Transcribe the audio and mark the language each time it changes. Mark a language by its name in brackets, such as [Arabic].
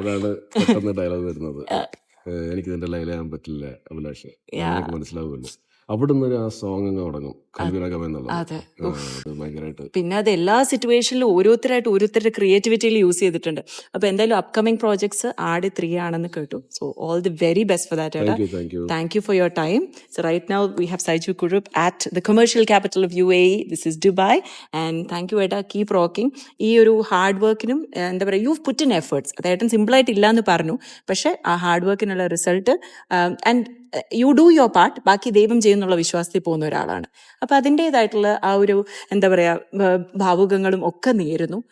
[Malayalam] അപ്പോഴാണ് പെട്ടെന്ന് ഡയലോഗ് വരുന്നത്, എനിക്ക് നിന്റെ ലൈലാകാൻ പറ്റില്ല അഭിലാഷ്, എനിക്ക് മനസ്സിലാവുമല്ലോ. അവിടുന്ന് ആ സോങ് അങ്ങ് തുടങ്ങും, കൽവിനകം എന്നുള്ളത്. ഭയങ്കരമായിട്ട് പിന്നെ അത് എല്ലാ സിറ്റുവേഷനിലും ഓരോരുത്തരുടെ ക്രിയേറ്റിവിറ്റിയിൽ യൂസ് ചെയ്തിട്ടുണ്ട്. അപ്പൊ എന്തായാലും അപ്കമിങ് പ്രോജക്ട്സ് ആട് 3 ആണെന്ന് കേട്ടു. [English] So all the very best for that. Thank you for your time. So right now we have Saiju Kurup at the commercial capital of UAE. This is Dubai. And thank you Eda, keep rocking. [Malayalam] ഈ ഒരു hard വർക്കിനും എന്താ പറയുക, [English] You put in efforts. [Malayalam] അതായത് സിമ്പിളായിട്ട് ഇല്ല എന്ന് പറഞ്ഞു, പക്ഷെ ആ hard വർക്കിനുള്ള result [English] and you do your part, [Malayalam] ബാക്കി ദൈവം ചെയ്യുന്നുള്ള വിശ്വാസത്തിൽ പോകുന്ന ഒരാളാണ്. അപ്പം അതിൻ്റെതായിട്ടുള്ള ആ ഒരു എന്താ പറയുക ഭാവുകങ്ങളും ഒക്കെ നേരുന്നു.